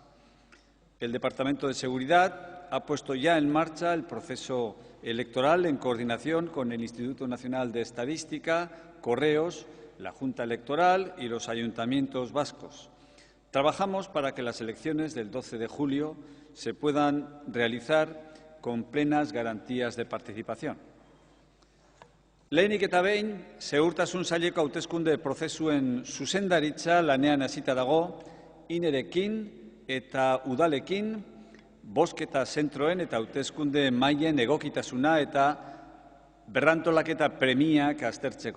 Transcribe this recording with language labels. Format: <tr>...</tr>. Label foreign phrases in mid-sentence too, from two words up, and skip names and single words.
<es>El Departamento de Seguridad ha puesto ya en marcha el proceso electoral en coordinación con el Instituto Nacional de Estadística, Correos, la Junta Electoral y los ayuntamientos vascos. Trabajamos para que las elecciones del 12 de julio se puedan realizar con plenas garantías de participación.</es> <eu>Lehenik eta behin, segurtasun saileko hauteskunde prozesuen zuzendaritza lanean hasita dago, inerekin eta udalekin, bozketa zentroen eta hauteskunde mailen egokitasuna eta berrantolaketa premiak aztertzeko.</eu>